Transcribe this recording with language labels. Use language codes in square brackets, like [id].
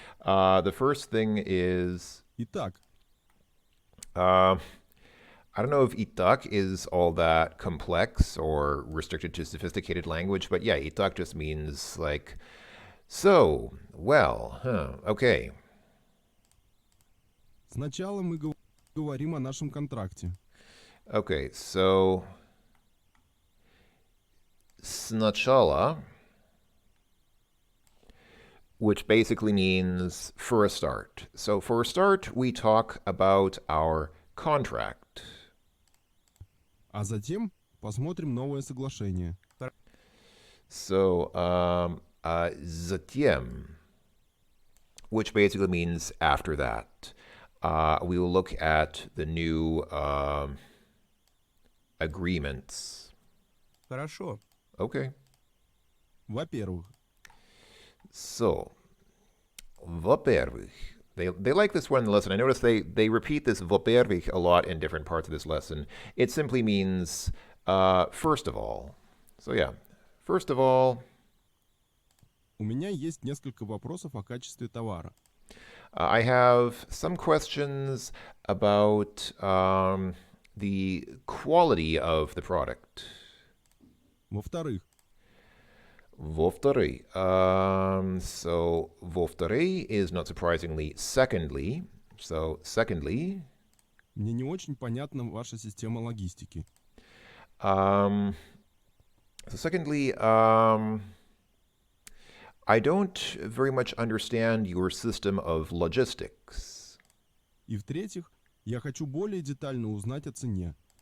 [en] The first thing is [ru] Итак, [en] I don't know if itak is all that complex or restricted to sophisticated language, but yeah, itak just means like, so, well, okay. [ru] сначала мы говорим о нашем контракте. [en] Okay, so сначала, which basically means for a start. So for a start, we talk about our contract. [ru] А затем посмотрим новое соглашение. [en] So затем, which basically means after that. We will look at the new agreements. [ru] Хорошо. [en] Okay. [ru] Во-первых, [en] So, во-первых, they like this one in the lesson. I notice they repeat this во-первых a lot in different parts of this lesson. It simply means first of all. So yeah, first of all, [ru] у меня есть несколько вопросов о качестве товара. [en] I have some questions about the quality of the product. [ru] Во-вторых, [en] Во-вторых, so во-вторых is not surprisingly secondly. So secondly, [ru] мне не очень понятна ваша система логистики. [en] so secondly, I don't very much understand your system of logistics. [ru] И в-третьих, я хочу более детально узнать о цене.